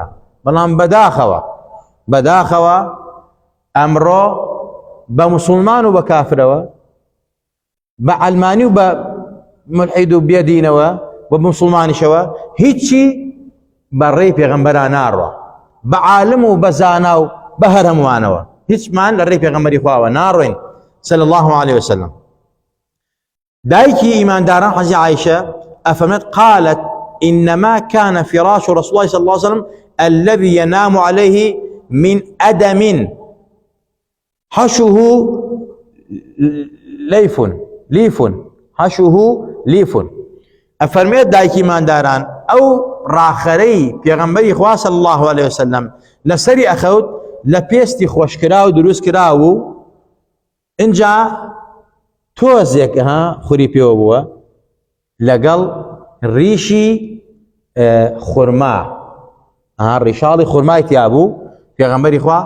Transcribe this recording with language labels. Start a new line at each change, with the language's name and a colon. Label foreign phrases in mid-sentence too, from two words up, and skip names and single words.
Central Kurdish: بەڵام بەداخەوە ئەمڕۆ بە موسڵمان و بە کافرەوە، بە ئەلمانی و بە ملحید و بێدینەوە بە موسڵمانیشەوە هیچی بەڕێی پێغەمبەران ناڕوە، بە عالم و بە زانا و بە هەر هەمووانەوە هیچمان لە ڕێی پێغەمبەری خواوە ناڕۆین
Arabic: صلی الله عليه وسلم.
Central Kurdish: دایکی ئیمانداران حەزی عایشە ئەفەرمێت
Arabic: قالت إنما كان فراش رسول الله صلى الله عليه وسلم الذي ينام عليه من أدم حشوه ليف
Central Kurdish: حشوه ليف. ئەفەرمێت دایکی ئیمانداران ئەو ڕاخەرەی پێغەمبەری خوا
Arabic: صلی الله عليه وسلم
Central Kurdish: لەسەری ئەخەوت لە پێستی خۆشکرا و دروست کرا و اینجا تۆزێک خوری پێوە بووە لەگەڵ ڕیشی خورما، ڕیشاڵی خورمای تیا بوو پێغەمبەری خوا.